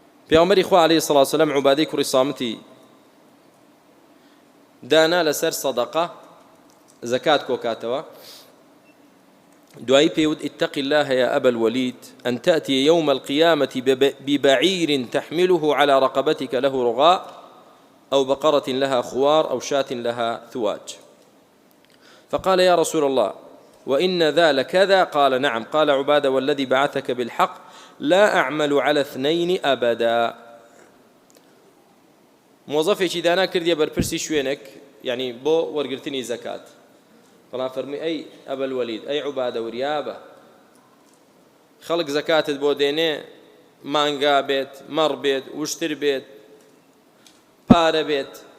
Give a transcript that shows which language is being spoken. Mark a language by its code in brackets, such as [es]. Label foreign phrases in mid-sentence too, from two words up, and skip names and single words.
[ckb] پێغەمبەری خوا [ar] عەلەیهی سەڵاتو وەسەلام [ckb] عوبادەی کوڕی سامتی دانا لەسەر سەدەقە زەکات کۆکاتەوە دوایی [ar] پێوت اتق الله يا أبا الوليد أن تأتي يوم القيامة ببعير تحمله على رقبتك له رغاء أو بقرة لها خوار أو شاة لها ثواج فقال يا رسول الله وإن ذا لكذا قال نعم قال عبادة والذي بعثك بالحق لا أعمل على اثنين أبدا [ckb] موظفێکی دانا کردیە بەرپرسی شوێنێک یعنی بۆ وەرگرتنی زەکات بەڵام فەرمووی ئەی ئەبەل وەلید ئەی عوبادە وریابە خەڵک زەکاتت بۆ دێنێ مانگا بێت مەڕ بێت وشتر بێت پارە بێت